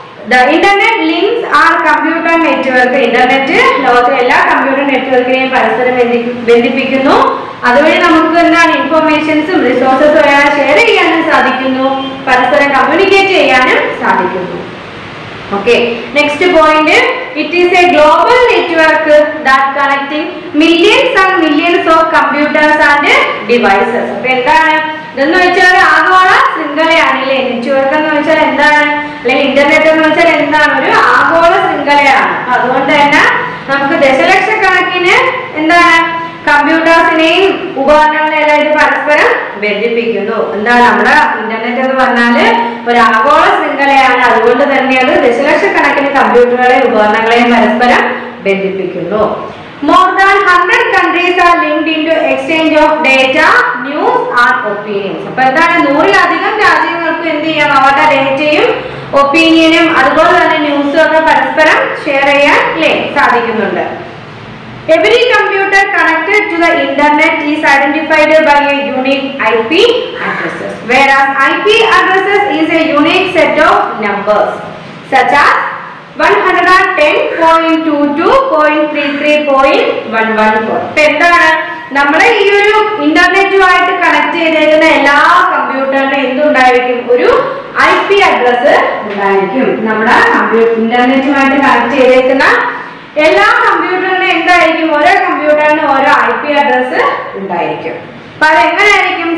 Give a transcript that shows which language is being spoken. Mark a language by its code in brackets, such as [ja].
[en] The internet links are computer network. [ml] Internet ലോകത്തിലെ എല്ലാ computer നെറ്റ്വർക്കിനെയും പരസ്പരം ബന്ധിപ്പിക്കുന്നു. അതുവഴി നമുക്ക് എന്താണ്? ഇൻഫർമേഷൻസും റിസോഴ്സസും ഷെയർ ചെയ്യാനും സാധിക്കുന്നു, പരസ്പരം കമ്മ്യൂണിക്കേറ്റ് ചെയ്യാനും സാധിക്കുന്നു. [en] Okay, next point, it is a global network that connecting millions and millions of computers and devices. [ml] അപ്പൊ എന്താണ് ഇതെന്ന് വെച്ചാൽ? ആഗോള ശൃംഖലയാണ്, അല്ലേ? നെറ്റ്വർക്ക് എന്ന് വെച്ചാൽ എന്താണ്? അല്ലെങ്കിൽ ഇന്റർനെറ്റ് എന്ന് വെച്ചാൽ എന്താണ്? ഒരു ആഗോള ശൃംഖലയാണ്. അതുകൊണ്ട് തന്നെ നമുക്ക് ദശലക്ഷക്കണക്കിന് എന്താണ്? കമ്പ്യൂട്ടേഴ്സിനെയും ഉപകരണങ്ങളെല്ലാം ഇത് പരസ്പരം ബന്ധിപ്പിക്കുന്നു. എന്താണ്? നമ്മുടെ ഇന്റർനെറ്റ് എന്ന് പറഞ്ഞാല് ഒരു ആഗോള ശൃംഖലയാണ്. അതുകൊണ്ട് തന്നെ അത് ദശലക്ഷക്കണക്കിന് കമ്പ്യൂട്ടറുകളെയും ഉപകരണങ്ങളെയും പരസ്പരം ബന്ധിപ്പിക്കുന്നു. [en] More than 100 countries are linked into exchange of data, news and opinions. [ml] അപ്പോൾ എന്താണ്? 100-ലധികം രാജ്യങ്ങൾക്ക് എന്ത് ചെയ്യാം? അവരുടെ ഡേറ്റയും ഒപ്പീനിയനും അതുപോലെ തന്നെ ന്യൂസും ഒക്കെ പരസ്പരം ഷെയർ ചെയ്യാൻ സാധിക്കുന്നുണ്ട്. [en] Every computer connected to the internet is identified by a unique IP addresses, whereas IP addresses is a unique set of numbers such as 110.22.33.114. [ml] ഇപ്പൊ എന്താണ്? നമ്മുടെ ഈ ഒരു ഇന്റർനെറ്റുമായിട്ട് കണക്ട് ചെയ്തിരിക്കുന്ന എല്ലാ കമ്പ്യൂട്ടറിനും എന്തുണ്ടായിരിക്കും? ഒരു IP അഡ്രസ് ഉണ്ടായിരിക്കും. നമ്മുടെ ഇന്റർനെറ്റുമായിട്ട് കണക്ട് ചെയ്തിരിക്കുന്ന എല്ലാ കമ്പ്യൂട്ടറിനും എന്തായിരിക്കും? ഓരോ കമ്പ്യൂട്ടറിനും ഓരോ IP അഡ്രസ് ഉണ്ടായിരിക്കും. അപ്പൊ അതെങ്ങനെയായിരിക്കും?